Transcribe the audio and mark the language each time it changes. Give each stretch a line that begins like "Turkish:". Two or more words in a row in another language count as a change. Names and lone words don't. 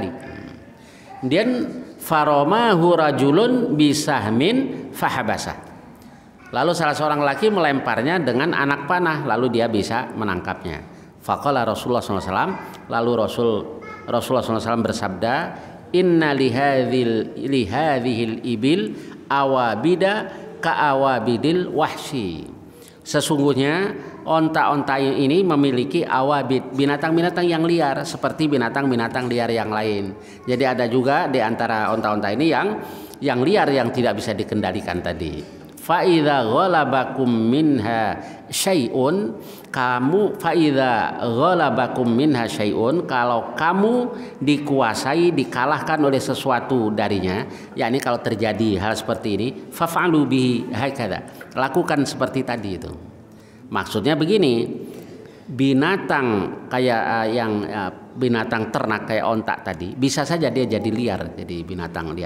Indonesian: Kemudian
Arabic: فرماه رجل بسهم فحبسه,
Indonesian: lalu salah seorang laki melemparnya dengan anak panah, lalu dia bisa menangkapnya.
Arabic: فقال رسول الله ﷺ,
Indonesian: lalu Rasulullah SAW bersabda,
Arabic: إن لهذه الإبل أوابد كأوابد الوحش.
Indonesian: Sesungguhnya onta-onta ini memiliki awabid, binatang-binatang yang liar seperti binatang-binatang liar yang lain. Jadi ada juga di antara onta-onta ini yang liar, yang tidak bisa dikendalikan tadi.
Arabic: فإذا غلبكم منها شيء,
Indonesian: kalau kamu dikuasai, dikalahkan oleh sesuatu darinya, yakni kalau terjadi hal seperti ini,
Arabic: فافعلوا به هكذا,
Indonesian: lakukan seperti tadi itu. Maksudnya begini, binatang kayak binatang ternak kayak onta tadi bisa saja dia jadi liar, jadi binatang liar.